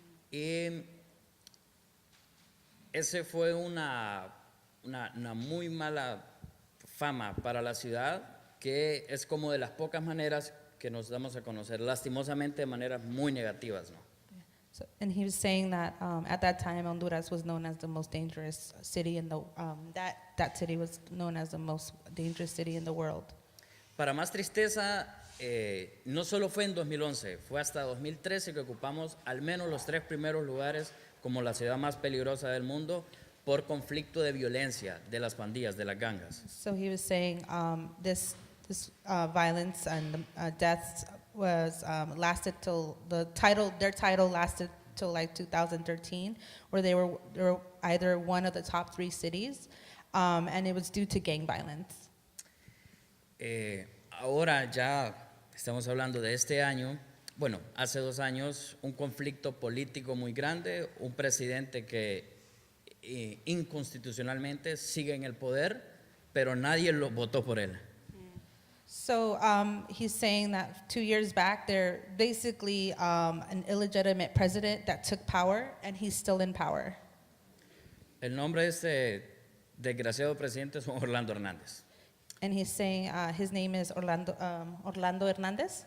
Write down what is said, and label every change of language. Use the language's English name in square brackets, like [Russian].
[Spanish] Y ese fue una muy mala fama para la ciudad, que es como de las pocas maneras que nos damos a conocer, lastimosamente de maneras muy negativas, ¿no? [English] So, and he was saying that at that time, Honduras was known as the most dangerous city in the that city was known as the most dangerous city in the world. [Spanish] Para más tristeza, no solo fue en 2011, fue hasta 2013 que ocupamos al menos los 3 primeros lugares como la ciudad más peligrosa del mundo por conflicto de violencia de las pandillas, de las gangas. [English] So he was saying this violence and deaths was lasted till their title lasted till like 2013, where they were either one of the top 3 cities, and it was due to gang violence. [Spanish] Ahora ya estamos hablando de este año. Bueno, hace 2 años, un conflicto político muy grande, un presidente que inconstitucionalmente sigue en el poder, pero nadie lo votó por él. [English] So he's saying that 2 years back, they're basically an illegitimate president that took power, and he's still in power. [Spanish] El nombre de este desgraciado presidente es Orlando Hernández. [English] And he's saying his name is Orlando Hernandez?